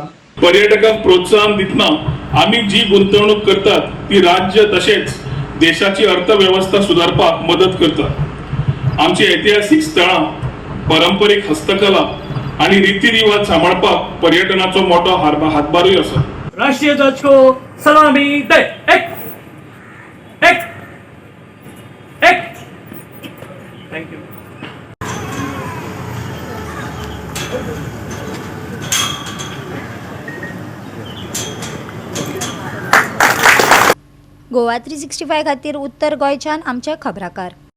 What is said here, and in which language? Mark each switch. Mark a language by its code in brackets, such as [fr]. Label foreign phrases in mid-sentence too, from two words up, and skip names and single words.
[kok] पर्यटकांक प्रोत्साहन दितना आम्ही जी गुंतवणूक करतात ती राज्य तसेच देशाची अर्थव्यवस्था सुधारपाक मदत करतात. आमची ऐतिहासिक स्थळां पारंपरिक हस्तकला आणि रीतिरिवाज सांबाळपाक पर्यटनाचो मोठो हातभारूय आसा. [hi] राष्ट्रीय ध्वज को सलामी दे. एक एक एक. [kok] थँक्यू. गोवा 365 खातीर उत्तर गोंयच्यान आमचे खबराकार.